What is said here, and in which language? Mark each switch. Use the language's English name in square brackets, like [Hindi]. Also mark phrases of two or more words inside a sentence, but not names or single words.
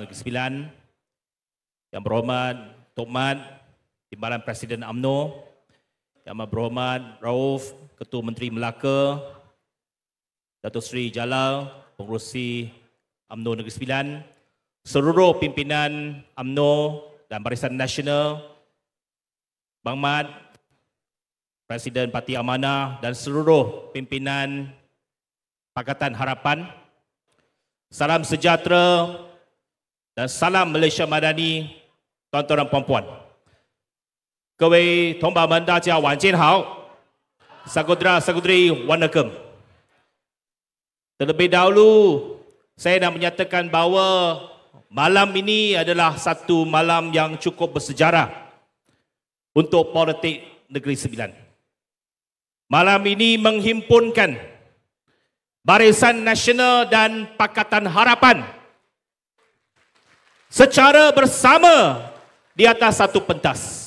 [Malay] Negeri Sembilan, Yang Berhormat Tok Mat, Timbalan Presiden UMNO, Yang Amat Berhormat Rauf, Ketua Menteri Melaka, Datuk Seri Jalal, Pengerusi UMNO Negeri Sembilan, seluruh pimpinan UMNO dan Barisan Nasional, Bang Mat, Presiden Parti Amanah dan seluruh pimpinan Pakatan Harapan. Salam sejahtera dan salam Malaysia Madani, tuan-tuan dan puan-puan. [Chinese] 各位同胞们，大家晚间好。Saudara-saudari Wanakem. [Malay] Terlebih dahulu, saya nak menyatakan bahawa malam ini adalah satu malam yang cukup bersejarah untuk politik Negeri Sembilan. Malam ini menghimpunkan Barisan Nasional dan Pakatan Harapan secara bersama di atas satu pentas.